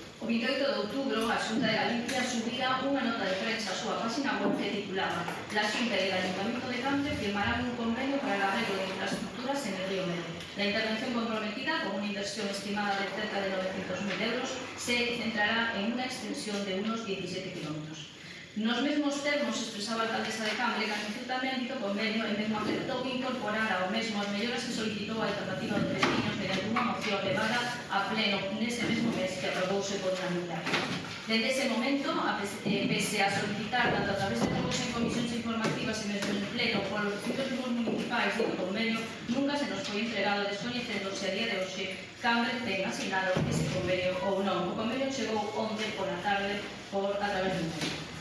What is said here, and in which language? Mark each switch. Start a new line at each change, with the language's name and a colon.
Galician: O 28 de outubro, a Xunta de Galicia subía unha nota de prensa á súa página web que titulaba
Spanish: «La Xunta e el Ayuntamiento de Cambre firmarán un convenio para el arreglo de infraestructuras en el río Medio. La intervención comprometida, con una inversión estimada de cerca de 900.000 euros, se centrará en una extensión de unos 17 kilómetros».
Galician: Nos mesmos termos expresaba a alcaldesa de Cambre que anunciou tamén dito convenio e mesmo aceptou incorporar ao mesmo as melloras que solicitou a alternativa de veciños mediante unha moción levada a pleno nese mesmo mes que aprobouse por unanimidade. Desde ese momento, pese a solicitar tanto a través de grupos en comisións informativas e mesmo en pleno por los distintos grupos municipais dito convenio, nunca se nos foi entregado descoñecéndose a día de hoxe Cambre ten asignado ese convenio ou non. O convenio chegou onte pola tarde a través do medio.